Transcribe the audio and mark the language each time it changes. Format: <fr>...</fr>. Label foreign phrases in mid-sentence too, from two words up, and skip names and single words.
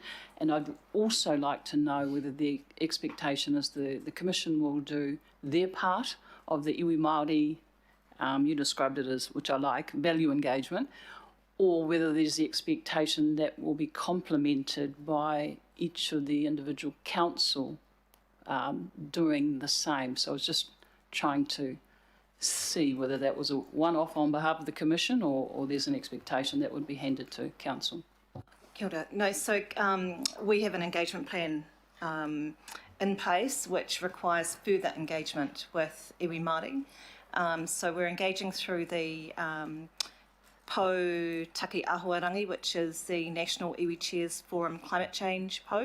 <en>And I'd also like to know whether the expectation is the Commission will do their part of the</en> <mi>iwi Māori,</mi> <en>you described it as, which I like, value engagement, or whether there's the expectation that will be complemented by each of the individual council doing the same. So I was just trying to see whether that was a one-off on behalf of the Commission, or there's an expectation that would be handed to council.</en> <mi>Kia ora.</mi> <en>No, so we have an engagement plan in place which requires further engagement with</en> <mi>iwi Māori.</mi> <en>So we're engaging through the Pou Taki Ahuarangi, which is the National Iwi Chairs Forum Climate Change Pou.</en>